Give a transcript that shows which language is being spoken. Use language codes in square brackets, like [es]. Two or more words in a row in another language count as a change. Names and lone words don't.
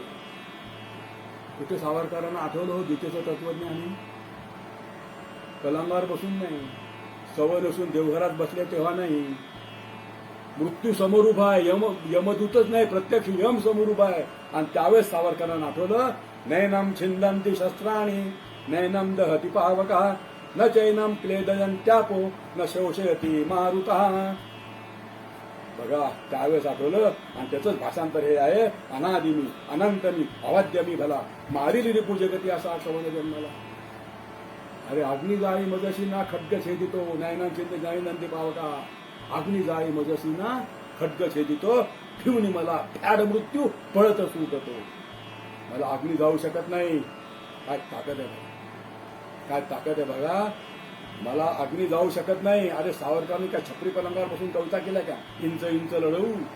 [mr] कुठे सावरकरांना आठवलं हो गीतेचं तत्वज्ञानी? कलंगावर बसून नाही, सवय नसून देवघरात बसले तेव्हा नाही, मृत्यू समोर उभा आहे, यमदूतच नाही प्रत्यक्ष यम समोर उभा आहे. आणि त्यावेळेस सावरकरांना आठवलं, [sa] नैनम छिंदंती शस्त्राणी, नैनम दहती पावका, न चैनम क्लेदयंत्यापो, न शोषयती मारुता. [mr] बघा त्यावेळेस आठवलं. आणि त्याचंच भाषांतर हे आहे, अनादि मी, अनंत मी, अवध्य मी भला, मारिल रिपू जगती असा कवन जन्मला. अरे अग्नी जाळी मजशी ना खड्ग छेदितो, [sa] नैनम छिंद नैनंती पावका, [mr] अग्नी जाळी मजशी ना खड्ग छेदितो, ठेवून मला फॅड मृत्यू पळत सुटतो. मला अग्नी जाऊ शकत नाही. काय ताकद आहे, काय ताकद आहे बघा, मला अग्नी जाऊ शकत नाही. अरे सावरकरांनी काय छपरी पलंगावर बसून कविता केल्या का, इंच इंच लढवू.